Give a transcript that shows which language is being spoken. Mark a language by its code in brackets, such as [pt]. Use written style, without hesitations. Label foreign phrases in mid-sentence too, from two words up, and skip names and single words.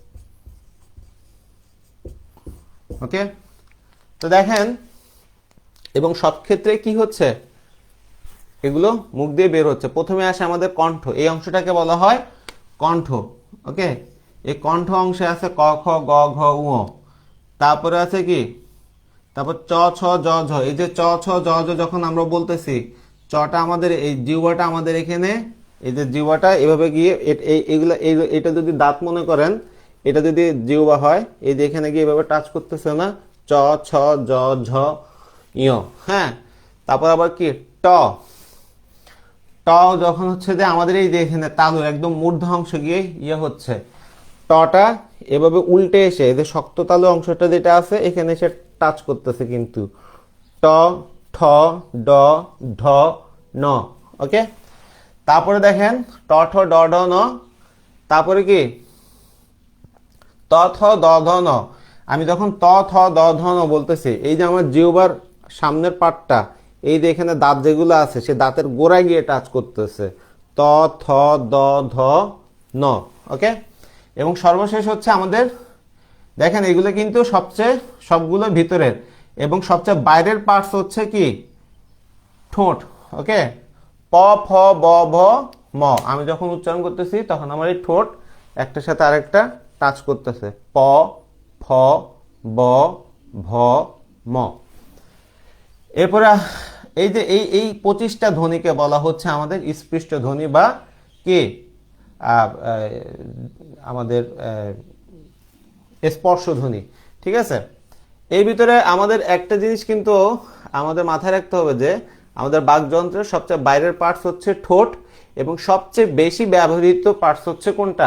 [bn] ওকে, তো দেখেন, এবং সব ক্ষেত্রে কি হচ্ছে, এগুলো মুখ দিয়ে বের হচ্ছে। প্রথমে আসে আমাদের কণ্ঠ, এই অংশটাকে বলা হয় কণ্ঠ। ওকে, এই কণ্ঠ অংশে আছে ক, খ, গ, ঘ, উ। তারপরে আছে কি, তারপর চ, ছ, জ, ঝ। এই যে চ, ছ, জ, ঝ যখন আমরা বলতেছি, চটা আমাদের এই জিহ্বাটা আমাদের এখানে, এই যে জিহ্বাটা এভাবে গিয়ে এইগুলা এটা যদি দাঁত মনে করেন, এটা যদি জিহ্বা হয়, এই যে এখানে গিয়ে এভাবে টাচ করতেছে না, চ, ছ, জ, ঝ, ইয়। হ্যাঁ, তারপর আবার কি ট, ট যখন হচ্ছে যে আমাদের এই যে এখানে তালু একদম মূর্ধ অংশ গিয়ে ইয়ে হচ্ছে, টটা এভাবে উল্টে এসে এই যে শক্ত তালু অংশটা যেটা আছে এখানে এসে টাচ করতেছে কিন্তু, ট, ঠ, ড, ঢ, ন। ওকে, তারপরে দেখেন ট, ঠ, ড, ঢ, ন। তারপরে কি ত, থ, দ, ধ, ন। আমি যখন ত, থ, দ, ধ, ন বলতেছি, এই যে আমার জিহ্বার সামনের পার্টটা, এই যে এখানে দাঁত যেগুলো আছে সে দাঁতের গোড়ায় গিয়ে টাচ করতেছে, ত, থ, দ, ধ, ন। ওকে, এবং সর্বশেষ হচ্ছে আমাদের, দেখেন এগুলো কিন্তু সবচেয়ে সবগুলো ভিতরের, এবং সবচেয়ে বাইরের পার্টস হচ্ছে কি ঠোঁট। ওকে, প, ফ, ব, ভ, ম। আমি যখন উচ্চারণ করতেছি তখন আমার এই ঠোঁট একটার সাথে আরেকটা টাচ করতেছে, প, ফ, ব, ভ, ম। এরপরে এই যে এই 25টা ধ্বনিকে বলা হচ্ছে আমাদের স্পৃষ্ট ধ্বনি বা কি আমাদের স্পর্শধ্বনি। ঠিক আছে, এই ভিতরে আমাদের একটা জিনিস কিন্তু আমাদের মাথায় রাখতে হবে যে আমাদের বাকযন্ত্রের সবচেয়ে বাইরের পার্টস হচ্ছে ঠোঁট, এবং সবচেয়ে বেশি ব্যবহৃত পার্টস হচ্ছে কোনটা?